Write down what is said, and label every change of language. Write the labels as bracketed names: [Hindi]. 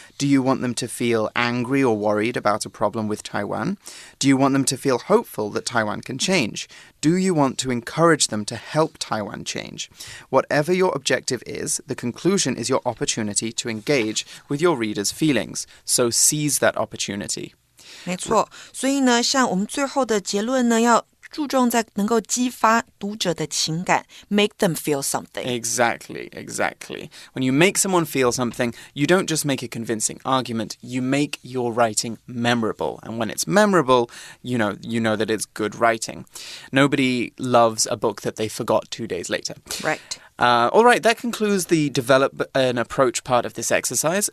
[English] Do you want them to feel angry or worried about a problem with Taiwan? Do you want them to feel hopeful that Taiwan can change? Do you want to encourage them to help Taiwan change? Whatever your objective is, the conclusion is your opportunity to engage with your reader's feelings. So seize that opportunity. [Chinese] 没错，所以呢，像我们最后的结论呢，要注重在能够激发读者的情感 [English] make them feel something. Exactly. When you make someone feel something, you don't just make a convincing argument, you make your writing memorable. And when it's memorable, you know that it's good writing. Nobody loves a book that they forgot 2 days later. Right. All right, that concludes the develop an approach part of this exercise.